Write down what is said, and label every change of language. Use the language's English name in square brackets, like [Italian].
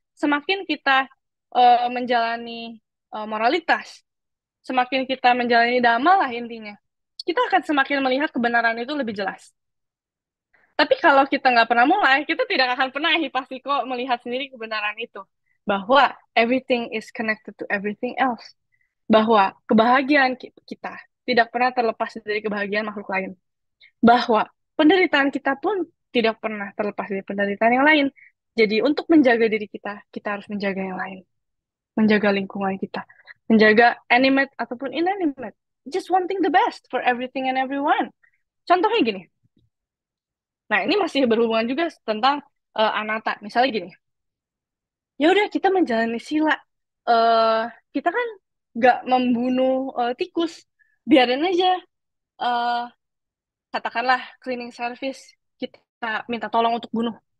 [Indonesian] Semakin kita menjalani moralitas, semakin kita menjalani dhamma lah intinya, kita akan semakin melihat kebenaran itu lebih jelas. Tapi kalau kita nggak pernah mulai, kita tidak akan pernah hipasiko melihat sendiri kebenaran itu. Bahwa [English] everything is connected to everything else. [Indonesian] Bahwa kebahagiaan kita tidak pernah terlepas dari kebahagiaan makhluk lain. Bahwa penderitaan kita pun tidak pernah terlepas dari penderitaan yang lain. Jadi untuk menjaga diri kita, kita harus menjaga yang lain. Menjaga lingkungan kita. Menjaga animate ataupun inanimate. [English] Just wanting the best for everything and everyone. [Indonesian] Contohnya gini, nah, ini masih berhubungan juga tentang anatta. Misalnya gini, ya udah kita menjalani sila. eh kita kan nggak membunuh tikus, biarin aja. eh Katakanlah cleaning service kita minta tolong untuk bunuh.